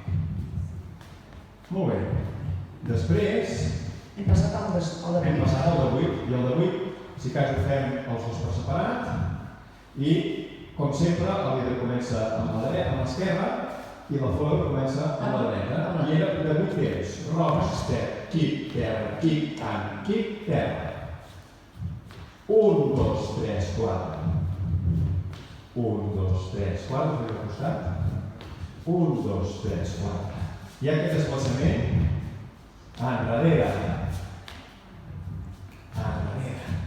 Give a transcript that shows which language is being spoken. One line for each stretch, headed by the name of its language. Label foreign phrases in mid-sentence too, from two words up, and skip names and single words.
Catalan: Molt bé. Després hem passat al de 8. Hem passat al de 8. I el de 8, si cas ho fem els dos per separat. I, com sempre, el líder comença amb l'esquerra i la flor comença amb la dreta. I era de 8 temps.
English: Rock, step, kick, terra, kick, and kick,
Catalan: terra. 1, 2, 3, 4. 1, 2, 3, 4. Fem al costat. 1, 2, 3, 4. I aquest desplaçament enrere. Enrere.